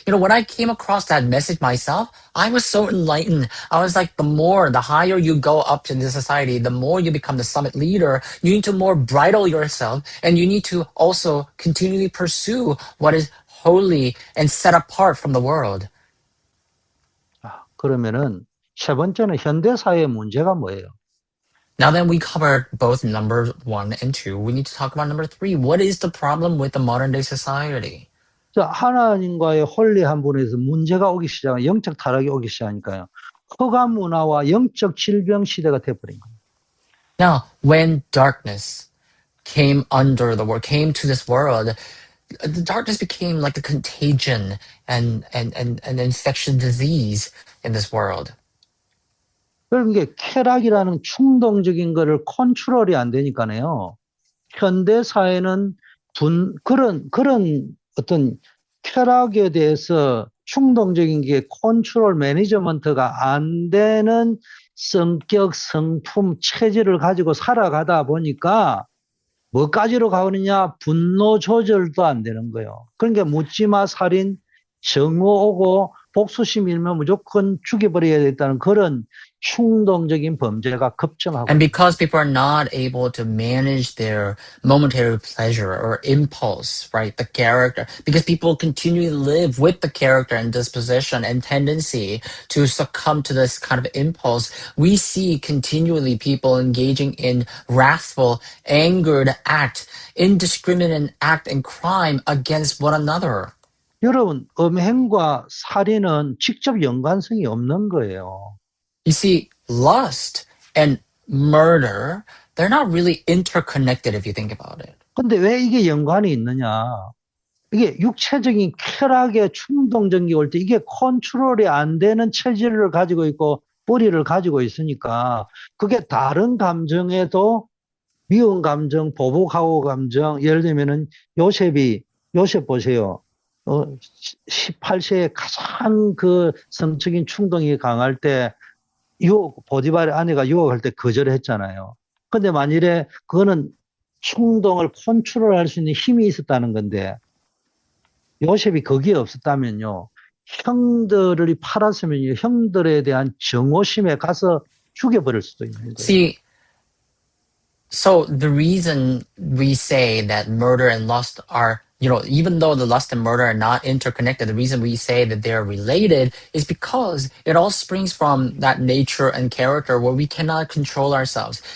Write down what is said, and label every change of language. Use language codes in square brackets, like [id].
[en] When I came across that message myself, I was so enlightened. I was like, the higher you go up in the society, the more you become the summit leader, you need to more bridle yourself, and you need to also continually pursue what is holy and set apart from the world. [ko] 그러면은 세 번째는 현대사회의 문제가 뭐예요? [en] Now that we covered both number 1 and 2, we need to talk about number 3. What is the problem with the modern day society? [ko] 자, 하나님과의 홀리한 분에서 문제가 오기 시작하니까 영적 타락이 오기 시작하니까요. 허감 문화와 영적 질병 시대가 돼버린 거예요. [en] Now, when darkness came to this world, the darkness became like the contagion and infection disease in this world. [ko] 그러니까 쾌락이라는 충동적인 거를 컨트롤이 안 되니까요. 현대 사회는 그런 어떤 쾌락에 대해서 충동적인 게 컨트롤 매니지먼트가 안 되는 성격, 성품, 체질을 가지고 살아가다 보니까 뭐까지로 가느냐? 분노 조절도 안 되는 거예요. 그러니까 묻지마 살인, 정오 오고 복수심 일면 무조건 죽여버려야 되겠다는 그런 충동적인 범죄가 급증하고 [en] And because people are not able to manage their momentary pleasure or impulse, right? The character, because people continually live with the character and disposition and tendency to succumb to this kind of impulse, we see continually people engaging in wrathful, angered act, indiscriminate act and crime against one another. [ko] 여러분, 음행과 살인은 직접 연관성이 없는 거예요. [en] You see, lust and murder, they're not really interconnected if you think about it. [ko] 근데 왜 이게 연관이 있느냐? 이게 육체적인 쾌락의 충동적인 올 때 이게 컨트롤이 안 되는 체질을 가지고 있고 뿌리를 가지고 있으니까 그게 다른 감정에도 미운 감정, 보복하고 감정, 예를 들면은 요셉 보세요. 18세에 가장 그 성적인 충동이 강할 때 보디발의 아내가 유혹할 때 거절했잖아요. 근데 만일에 그거는 충동을 컨트롤할 수 있는 힘이 있었다는 건데 요셉이 거기에 없었다면요. 형들이 팔았으면요. 형들에 대한 정오심에 가서 죽여버릴 수도 있는 거예요. [en] See, so the reason we say that murder and lust are, even though the lust and murder are not interconnected, the reason we say that they're related is because it all springs from that nature and character where we cannot control ourselves.